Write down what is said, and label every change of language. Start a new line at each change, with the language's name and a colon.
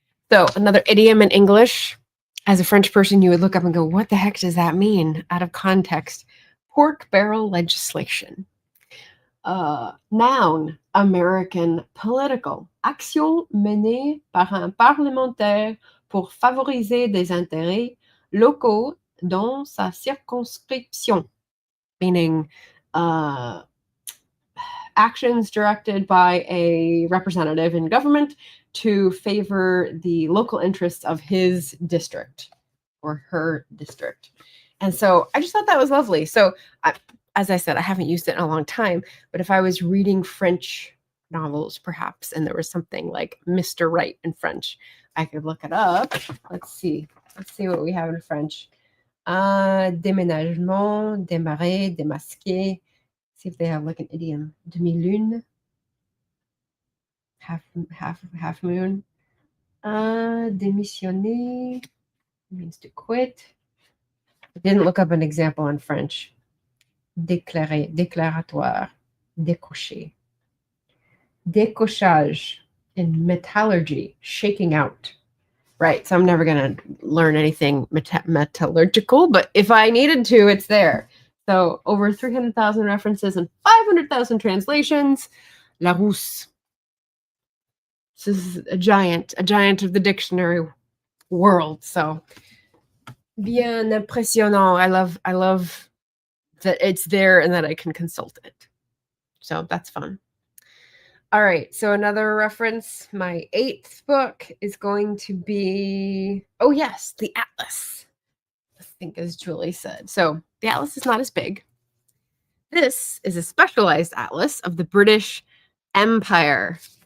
English: So another idiom in English, as a French person, you would look up and go, what the heck does that mean? Out of context. Pork barrel legislation. Noun, American political.
French: Action menée par un parlementaire pour favoriser des intérêts locaux dans sa circonscription.
English: Meaning, actions directed by a representative in government to favor the local interests of his district or her district. And so I just thought that was lovely. So, as I said, I haven't used it in a long time, but if I was reading French novels, perhaps, and there was something like Mr. Right in French, I could look it up. Let's see what we have in French.
French: Déménagement, démarrer, démasquer.
English: See if they have like an idiom. Demi-lune. Half moon. Démissionner means to quit. I didn't look up an example in French.
French: Déclarer, déclaratoire, décocher.
English: Décochage in metallurgy, shaking out. Right, so I'm never going to learn anything metallurgical, but if I needed to, it's there. So over 300,000 references and 500,000 translations. Larousse. This is a giant of the dictionary world.
French: So bien impressionnant.
English: I love that it's there and that I can consult it. So that's fun. All right, so another reference, my 8th book is going to be, oh yes, the Atlas, I think as Julie said. So the Atlas is not as big. This is a specialized atlas of the British Empire.